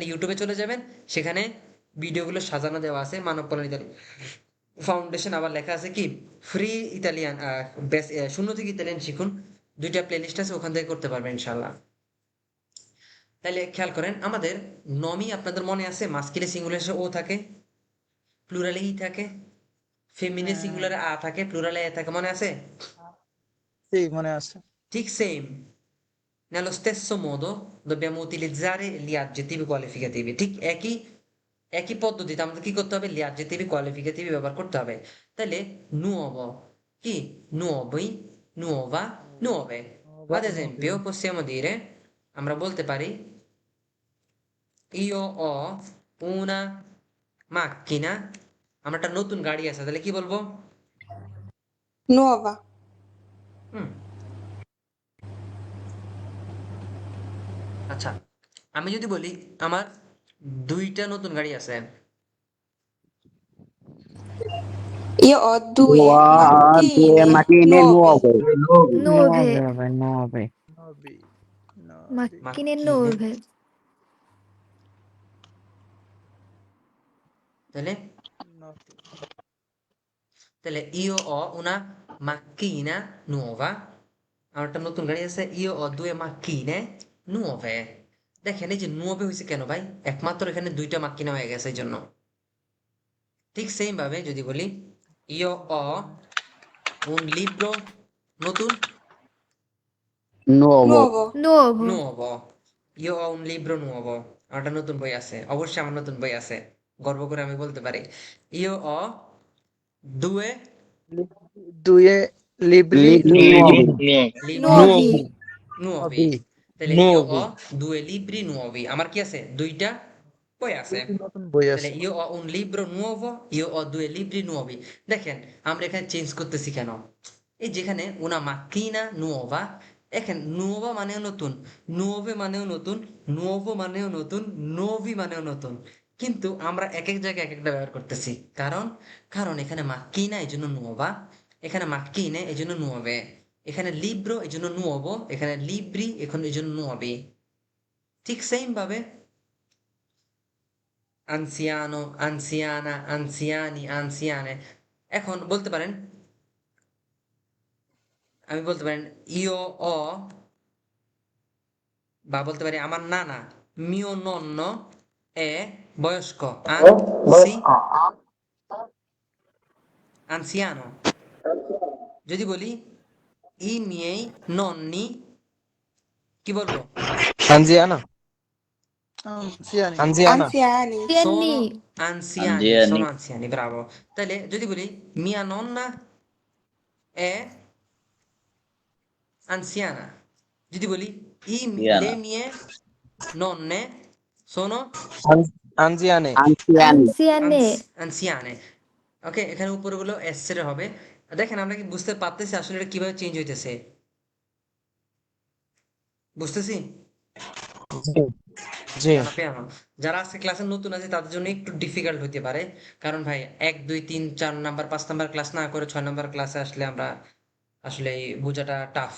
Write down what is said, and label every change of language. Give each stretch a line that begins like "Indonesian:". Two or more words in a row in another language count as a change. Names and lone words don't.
Bangla: তাহলে ইউটিউবে চলে যাবেন, সেখানে ভিডিওগুলো সাজানো দেওয়া আছে, মানব কল্যাণ ফাউন্ডেশন আবার লেখা আছে কি ফ্রি ইতালিয়ান, শূন্য থেকে ইতালিয়ান শিখুন, 2টা প্লেলিস্ট আছে, ওখান থেকে করতে পারবেন ইনশাল্লাহ। তাহলে খেয়াল করেন আমাদের নমি আপনাদের মনে আছে মাস্কিলে সিঙ্গুলারে ও থাকে, প্লুরালে ই থাকে, ফেমিনে সিঙ্গুলারে আ থাকে, প্লুরালে এ থাকে, মনে আছে? মনে আছে। ঠিক সেম
Italian: nello stesso modo dobbiamo utilizzare gli aggettivi qualificativi,
Bangla: ঠিক একই পদ্ধতিতে আমাদের কি করতে হবে,
Italian: gli aggettivi qualificativi
Bangla: ব্যবহার করতে হবে।
Italian: তাহলে nuovo কি nuovi, nuova, nuove। ad esempio possiamo dire,
Bangla: আমরা বলতে পারি
Italian: io ho una macchina,
Bangla: আমার একটা নতুন গাড়ি আছে, তাহলে কি বলবো?
Italian: nuova,
Bangla: হুম, আচ্ছা আমি যদি বলি আমার 2টা নতুন গাড়ি আছে,
Italian: io ho due due macchine macchine nuove, nuove. nuove, নবে macchine macchine, nuove,
Bangla: তাহলে তাহলে
Italian: io ho una macchina nuova,
Bangla: আমার একটা নতুন গাড়ি আছে,
Italian: io ho 2 macchine nuove।
Bangla: দেখেন এই যে nuove হয়েছে কেন ভাই, একমাত্র এখানে 2টা মাক্কিনা হয়ে গেছে এই জন্য। ঠিক সেম ভাবে যদি বলি
Italian: io ho un libro
Bangla: নতুন
Italian: Nuovo. nuovo, nuovo, nuovo, io ho un libro nuovo,
Bangla: আমার একটা নতুন বই আছে, অবশ্যই আমার নতুন বই আছে, গর্ব করে আমি বলতে পারি
Italian: io ho due Due libri Libri nuovi. libri nuovi, nuovi। তাহলে io ho 2 libri nuovi,
Bangla: আমার কি আছে 2টা বই আছে। নতুন বই তাহলে আছে।
Italian: io ho un libro nuovo, io ho 2 libri nuovi।
Bangla: দেখেন আমরা এখানে চেঞ্জ করতেছি কেন, এই যেখানে
Italian: una macchina nuova,
Bangla: এখানে nuova মানেও নতুন, nuove মানেও নতুন, nuovo মানেও নতুন, nuovi মানেও নতুন, কিন্তু আমরা এক এক জায়গায় এক একটা ব্যবহার করতেছি। কারণ কারণ এখানে macchina এই জন্য nuova, এখানে macchine এই জন্য nuove, এখানে libro এই জন্য nuovo, এখানে libri এখন এই জন্য nuovi। ঠিক সেম ভাবে
Italian: anziano, anziana, anziani, anziane।
Bangla: এখন বলতে পারেন, আমি বলতে পারেন
Italian: io ho,
Bangla: বা বলতে পারি আমার নানা
Italian: mio nonno è
Bangla: বয়স্ক, anziano।
Italian: যদি বলি i miei nonni,
Bangla: কি বলবো?
Italian: আনজিয়ানা, Anziani. আনজিয়ানা, anziani, sono anziani, Anziani. sono anziani, bravo।
Bangla: তাহলে যদি বলি
Italian: mia nonna è anziana, যদি বলি le Anziana. mie nonne sono আনজিয়ানে, Anziani. anziane,
Bangla: anziane। ওকে, এখানে উপরগুলো এস এর হবে। দেখেন আমরা কি বুঝতে পারতেছি আসলে এটা কিভাবে চেঞ্জ হইতেছে, বুঝতেছি? জি জানা পেয়ানো যারা আজকে ক্লাসে নতুন আছে তাদের জন্য একটু ডিফিকাল্ট হতে পারে, কারণ ভাই 1 2 3 4 নাম্বার 5 নাম্বার ক্লাস না করে 6 নাম্বার ক্লাসে আসলে আমরা আসলে এই বোঝাটা টাফ।